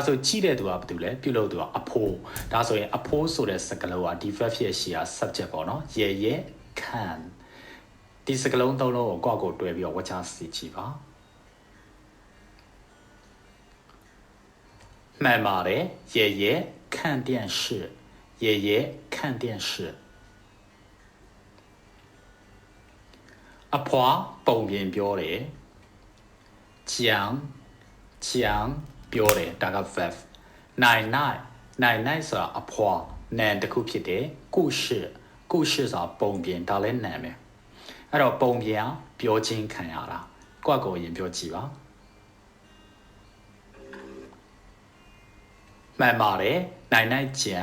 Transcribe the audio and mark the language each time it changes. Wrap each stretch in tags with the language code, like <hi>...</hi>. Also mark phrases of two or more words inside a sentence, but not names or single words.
<my>ဆိုကြည့်တဲ့သူကဘာတူလဲပြုလုပ်သူကအဖိုးဒါဆိုရင်အဖိုးဆိုတဲ့စကားလုံးကဒီ verb ရဲ့ရှေ့က subject ပေါ့နော်</my> <zh>爷爷看</zh> <my>ဒီစကားလုံးသုံးလုံးကိုကိုယ့်ကိုတွဲပြီးတော့ဝါချစီကြည့်ပါမှန်ပါတယ်</my> <zh>爷爷看电视</zh> <my>အဖွာပုံပြင်ပြောတယ် 讲ပြောတယ်ဒါက verb နိုင်ဆိုတာအဖွာနံတစ်ခုဖြစ်တယ်故事ဆိုတာပုံပြင်ဒါလည်းနံပဲအဲ့တော့ပုံပြင်ပြောချင်းခံရတာကိုယ့်ကိုယ်ရင်ပြောကြည့်ပါမှန်ပါတယ်နိုင်讲</my>